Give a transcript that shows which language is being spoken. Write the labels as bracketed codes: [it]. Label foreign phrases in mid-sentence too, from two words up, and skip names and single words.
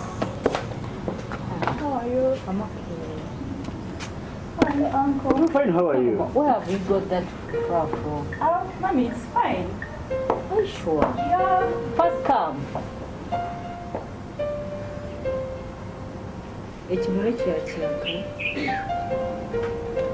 [en] How are you? I'm okay. Hi, Uncle. I'm fine. How are you? Where have you got that crap from? Mommy, it's fine. Are you sure? Yeah. First come. [lg] Ekimuli kya kintu.